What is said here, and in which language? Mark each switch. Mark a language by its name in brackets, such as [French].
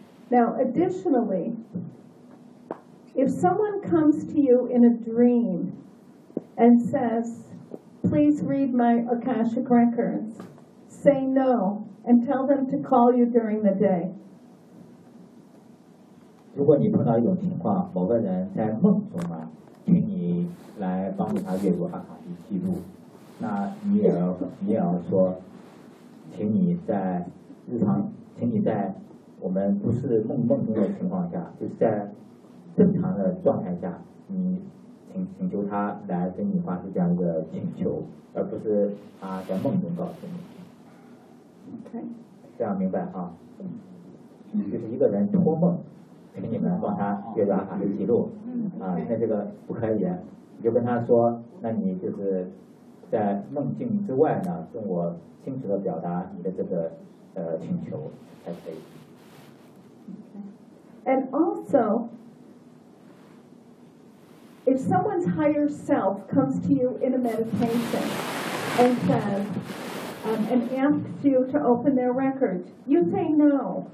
[English] Now, additionally, if someone comes to you in a dream and says, please read my Akashic records, say no and tell them to call you during the day. [Chinese] 如果你碰到一种情况，某个人在梦中啊，请你来帮助他阅读阿卡西记录，那你也要说，请你在日常，请你在我们不是梦中的情况下，就是在正常的状态下，你请求他来跟你发出这样一个请求，而不是他在梦中告诉你。 [English] Okay. [Chinese] 这样明白啊？就是一个人托梦，请你们帮他阅读阿卡西记录。 [English] Okay. [Chinese] 啊，那这个不可以，你就跟他说，那你就是在梦境之外呢，跟我清楚的表达你的这个。 [English] Okay. And also, if someone's higher self comes to you in a meditation and says, and asks you to open their records, you say no.